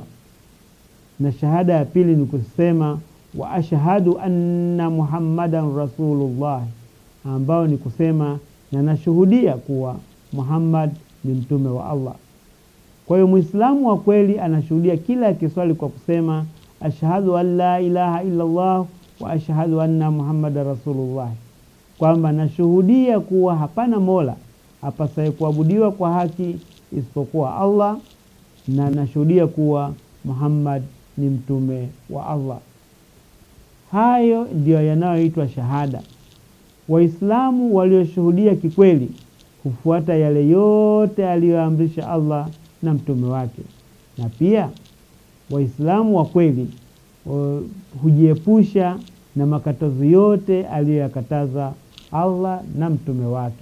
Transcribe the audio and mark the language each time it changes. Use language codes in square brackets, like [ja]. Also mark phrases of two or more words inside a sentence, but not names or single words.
[sw] Na shahada ya pili ni kusema [ar] وأشهد أن محمدا رسول الله, [sw] ambao ni kusema na nashuhudia kuwa Muhammad ni mtume wa Allah. Kwa hiyo Muislamu wa kweli anashuhudia kila kiswali kwa kusema [ar] أشهد أن لا إله إلا الله وأشهد أن محمدا رسول الله, [sw] kwamba nashuhudia kuwa hapana Mola apasaye kuabudiwa kwa haki isipokuwa Allah, na nashuhudia kuwa Muhammad ni mtume wa Allah. Hayo ndio yanayoitwa shahada. Waislamu walioshuhudia kikweli hufuata yale yote aliyoamrisha Allah na mtume wake, na pia Waislamu wa kweli hujiepusha na makatazo yote aliyoyakataza Allah na mtume wake.